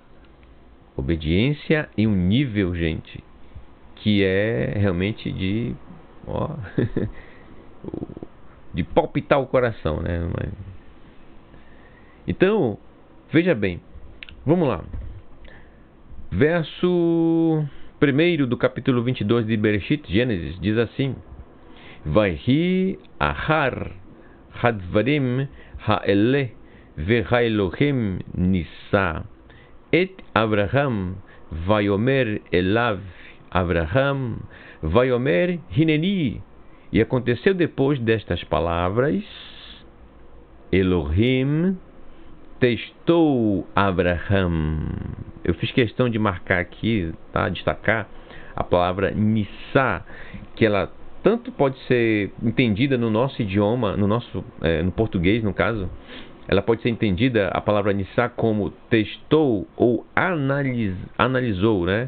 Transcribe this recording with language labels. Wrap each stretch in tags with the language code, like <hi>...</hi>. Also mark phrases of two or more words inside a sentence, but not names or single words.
<pt>Obediência em um nível, gente, que é realmente de de palpitar o coração, né? Então, veja bem, vamos lá. Verso 1 do capítulo 22 de Bereshit, Gênesis, diz assim:</pt> <he>ויהי אחר הדברים האלה והאלהים נסה את אברהם ויאמר אליו אברהם ויאמר הנני.</he> <pt>E aconteceu depois destas palavras, Elohim testou Abraham. Eu fiz questão de marcar aqui, tá? Destacar a palavra Nissa, que ela tanto pode ser entendida no nosso idioma, no português, no caso, ela pode ser entendida, a palavra Nissa, como testou ou analisou, né?</pt>